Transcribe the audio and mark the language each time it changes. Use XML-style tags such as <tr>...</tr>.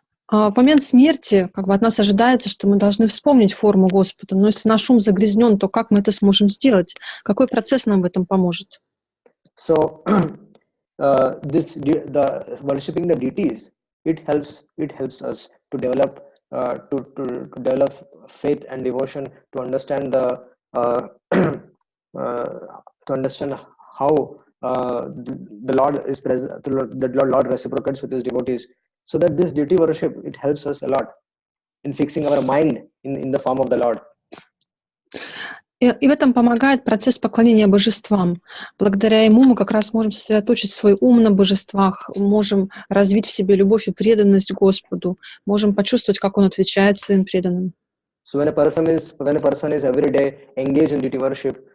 <ru>В момент смерти как бы от нас ожидается, что мы должны вспомнить форму Господа, но если наш ум загрязнен, то как мы это сможем сделать? Какой процесс нам в этом поможет?</ru> <en>So the worshipping the deities, it helps us to develop to develop faith and devotion, to understand to understand how the Lord is present, the Lord reciprocates with His devotees. So that this deity worship, it helps us a lot in fixing our mind in the form of the Lord.</en> <ru>И в этом помогает процесс поклонения божествам. Благодаря ему мы как раз можем сосредоточить свой ум на божествах, можем развить в себе любовь и преданность Господу, можем почувствовать, как Он отвечает своим преданным.</ru> <en>So when a person is every day engaged in deity worship,</en>